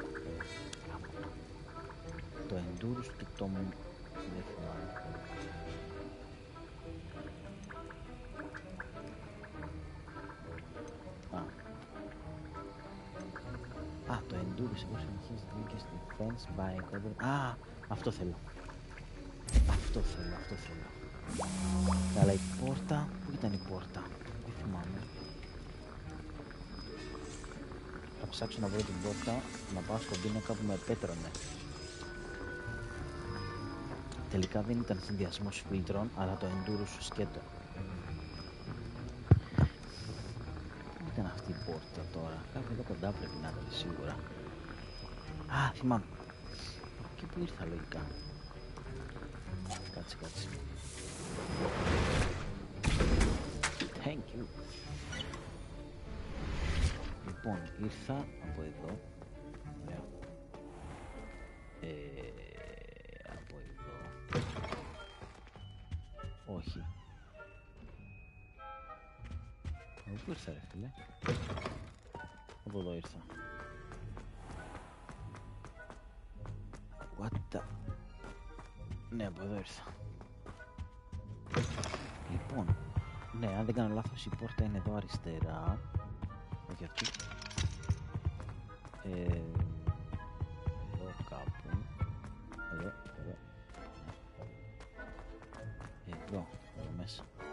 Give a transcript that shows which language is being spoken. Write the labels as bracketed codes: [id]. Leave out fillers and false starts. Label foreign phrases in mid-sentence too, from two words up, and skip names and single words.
[el] Το Endurus και το... δεν θυμάμαι. Το Endurus εγώ συνεχίζει δίκες [en] defense by cover. [el] Αυτό θέλω. Αυτό θέλω. Αλλά η πόρτα, πού ήταν η πόρτα? Δεν θυμάμαι. Θα ψάξω να βρω την πόρτα, να πάω στον πίνακα που με επέτρωνε. Τελικά δεν ήταν συνδυασμός φίλτρων, αλλά το Endurus σκέτο. Πού ήταν αυτή η πόρτα τώρα? Κάπου εδώ κοντά πρέπει να ήταν σίγουρα. Θυμάμαι. Και πού ήρθα λογικά. Κάτσε. [en] Thank you. [el] Λοιπόν, ήρθα από εδώ. Από εδώ. Όχι. Από πού ήρθα ρε φίλε? Από εδώ ήρθα. [en] What the... [el] Ναι, από εδώ ήρθα. Λοιπόν, ναι, αν δεν κάνω λάθος η πόρτα είναι εδώ αριστερά. Όχι αυτή. Εδώ κάπου. Εδώ μέσα.